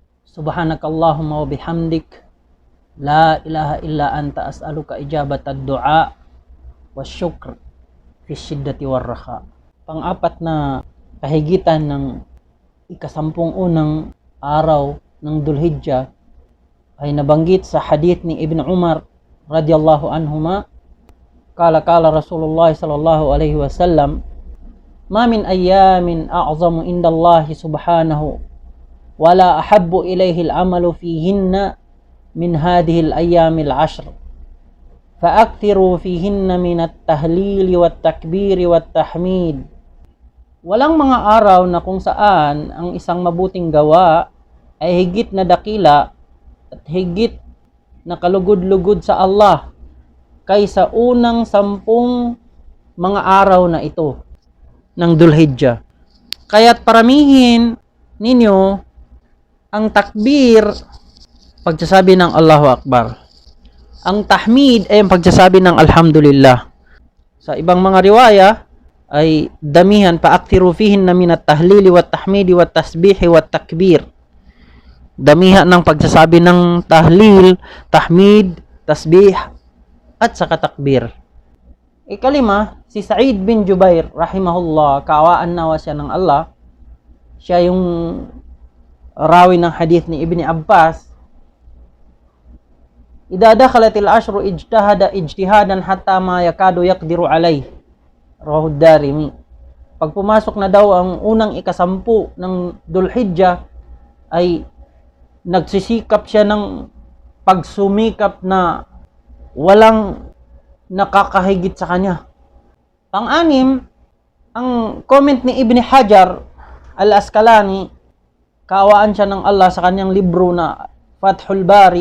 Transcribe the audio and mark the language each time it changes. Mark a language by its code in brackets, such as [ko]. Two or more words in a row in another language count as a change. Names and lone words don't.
[ar] سبحانك اللهم وبحمدك، لا إله إلا أنت أسألك إجابة الدعاء والشكر في شدة والرخاء. [tl] Pang-apat na kahigitan ng ikasampung unang araw ng Dhul-Hijjah ay nabanggit sa hadith ni Ibn Umar [ar] رضي الله عنهما. قال رسول الله صلى الله عليه وسلم، ما من أيام أعظم عند الله سبحانه ولا أحب إليه العمل فيهن من هذه الأيام العشر فأكثروا فيهن من التهليل والتكبير والتحميد. [tl] Walang mga araw na kung saan ang isang mabuting gawa ay higit na dakila at higit na kalugod-lugod sa Allah kaysa unang 10 mga araw na ito ng Dhul-Hijjah. Kaya't paramihin ninyo ang takbir, pagsasabi ng [ar] الله أكبر. [tl] Ang tahmid ay ang pagsasabi ng Alhamdulillah. Sa ibang mga riwaya ay damihan, [ar] فأكثروا فيهن من التهليل والتحميد والتسبيح والتكبير. [tl] Damihan ng pagsasabi ng tahlil, tahmid, tasbih at saka takbir. Ikalima, si Sa'id bin Jubair rahimahullah, kaawaan nawa siya ng Allah. Siya yung rawi ng hadith ni Ibni Abbas. [ar] إذا دخلت العشر اجتهد اجتهادا حتى ما يكاد يقدر عليه. رواه الدارمي. [tl] Pag pumasok na daw ang unang ikasampu ng Dhul-Hijjah ay nagsisikap siya ng pagsumikap na walang nakakahigit sa kanya. Pang-anim, ang comment ni Ibn Hajar al-Asqalani, kaawaan siya ng Allah sa kanyang libro na Fathul Bari.